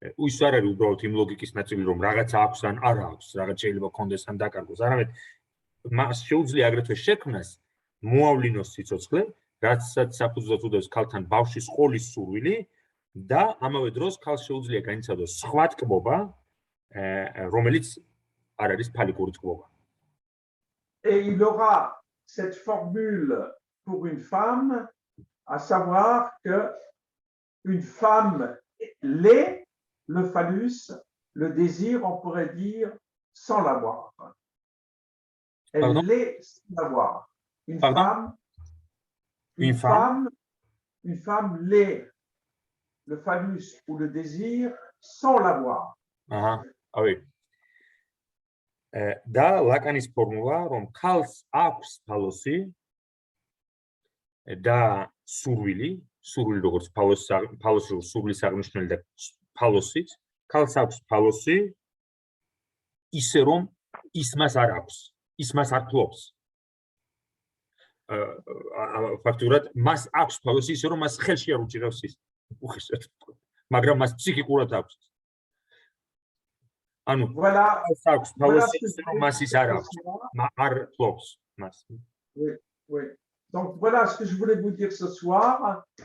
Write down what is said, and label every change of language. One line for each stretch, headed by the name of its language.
Georgian: ის არ არის უბრალოდ იმ ლოგიკის ნაწილი, რომ რაღაცა აქვს ან არ აქვს, რაღაც შეიძლება კონდეს ან დაკარგოს, არამედ მას შეუძლია აგრეთვე შექმნას, მოავლინოს სიცოცხლე, რაცაც საფუძვლად უდევს ქალთან ბავშვის სკოლის სურვილი და ამავე დროს ქალს შეუძლია განიცადოს სხვა ტკბობა, რომელიც არ არის ფალიკური ტკბობა.
French: Et il aura cette formule pour une femme, à savoir que une femme l'est, le phallus, le désir, on pourrait dire, sans l'avoir. Elle l'est sans l'avoir. Une femme l'est, le phallus ou le désir, sans l'avoir. Oui.
Georgian: და ლაკანის ფორმულა, რომ ქალს აქვს ფალოსი და სურვილი როგორც ფალოსი სურვილის აღნიშნული და ფალოსით, ქალს აქვს ფალოსი ისე რომ ის მას არ აქვს, ის მას არ ფლობს. ფაქტურად მას აქვს ფალოსი ისე რომ მას ხელში არ უჭირავს ის, მაგრამ მას ფსიქიკურად აქვს. ანუ ქალს აქვს ფალოსი ისე რომ მას ის არ აქვს, არ ფლობს მას.
French: Oui. Donc voilà ce que je voulais vous dire ce soir.